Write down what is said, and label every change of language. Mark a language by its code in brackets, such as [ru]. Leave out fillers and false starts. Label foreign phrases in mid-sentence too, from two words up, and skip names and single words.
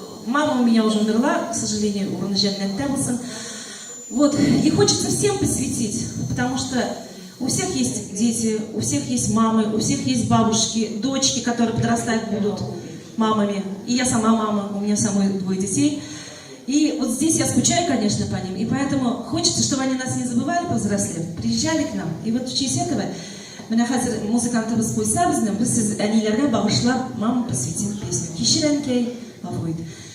[ru] Мама у меня уже умерла, к сожалению, [tt] урон Джаннатта болсын. [ru] Вот, и хочется всем посвятить, потому что у всех есть дети, у всех есть мамы, у всех есть бабушки, дочки, которые подрастать будут мамами. И я сама мама, у меня самой 2 детей. И вот здесь я скучаю, конечно, по ним. И поэтому хочется, чтобы они нас не забывали, повзрослев, приезжали к нам. И вот в честь этого [tt] мына хәзер музыкантыбыз куйса безне, без сез әниләргә багышлап [ru] мама посвятим песню. [tt] Кичерәнкәй, гафу ит.